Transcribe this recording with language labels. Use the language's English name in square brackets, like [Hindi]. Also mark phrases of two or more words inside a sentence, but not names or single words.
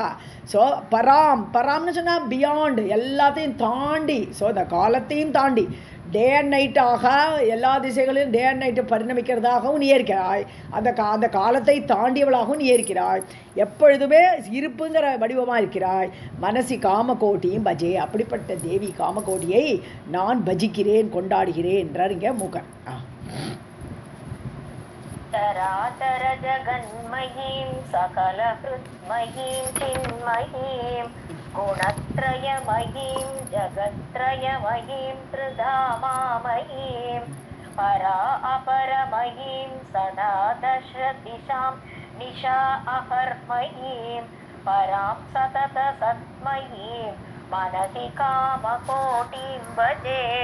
[Tamil] ஸோ பராம்னு சொன்னால் பியாண்ட், எல்லாத்தையும் தாண்டி, ஸோ இந்த காலத்தையும் தாண்டி [English] day and night [Tamil] எல்லா திசைகளிலும் [English] day and night [Tamil] பரிணமிக்கிறதாகவும் நீ இருக்கிறாய். அந்த காலத்தை தாண்டியவளாகவும் நீ இருக்கிறாய். எப்பொழுதுமே இருப்புங்கிற வடிவமாக இருக்கிறாய். [Sanskrit] मनसि कामकोटियुम् भजे. [Tamil] அப்படிப்பட்ட தேவி காமகோட்டியை நான் பஜிக்கிறேன், கொண்டாடுகிறேன் என்றார் இங்கே மூக்கன். [Sanskrit] चराचर जगन्मयीं सकलहृन्मयीं चिन्मयीं गुणत्रयमयीं जगत्त्रयमयीं त्रिधामामयीं परा अपरमयीं सदा दशदिशां निशा अहर्मयीं परां सततसत्मयीं मनसि कामकोटिं भजे.